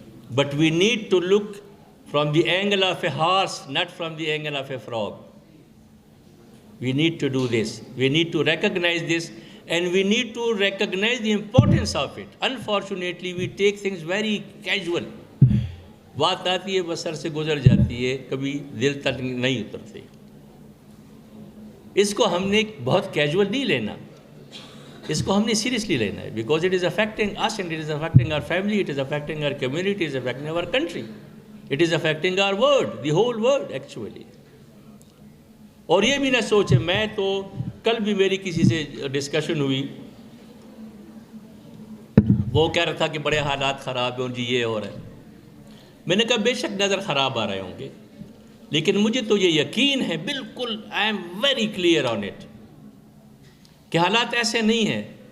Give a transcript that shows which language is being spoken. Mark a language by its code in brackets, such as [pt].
[en] But we need to look from the angle of a horse, not from the angle of a frog. We need to do this. We need to recognize this, and we need to recognize the importance of it. Unfortunately, we take things very casual. [ur] بات آتی ہے بس سر سے گزر جاتی ہے, کبھی دل تک نہیں اترتی. اس کو ہم نے بہت کیجول نہیں لینا, اس کو ہم نے سیریسلی لینا ہے, [en] Because it is affecting us, and it is affecting our family, it is affecting our community, it is affecting our country, it is affecting our world, the whole world actually. [ur] اور یہ بھی نہ سوچے, میں تو کل بھی میری کسی سے ڈسکشن ہوئی, وہ کہہ رہا تھا کہ بڑے حالات خراب ہیں جی, یہ ہو رہا ہے. میں نے کہا بے شک نظر خراب آ رہے ہوں گے, لیکن مجھے تو یہ یقین ہے بالکل, [en] I am very clear on it, [ur] کہ حالات ایسے نہیں ہیں.